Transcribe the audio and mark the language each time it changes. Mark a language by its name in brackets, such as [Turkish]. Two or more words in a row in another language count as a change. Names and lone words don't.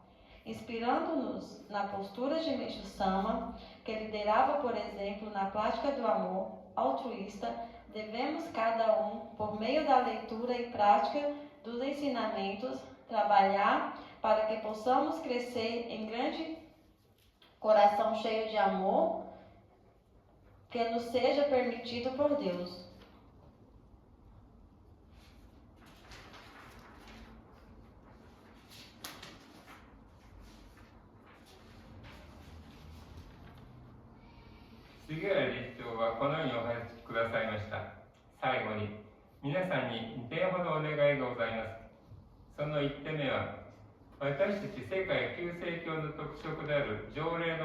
[Portuguese] Inspirando-nos na postura de Meixo Sama, que liderava, por exemplo, na prática do amor altruísta, devemos cada um, por meio da leitura e prática dos ensinamentos, trabalhar para que possamos crescer em grande coração cheio de amor que nos seja permitido por Deus. [Japanese] 杉浦理事長はこのようにお話しくださいました。最後に、皆さんに2点ほどお願いがございます。その1点目は、私たち世界旧世教の特色である条例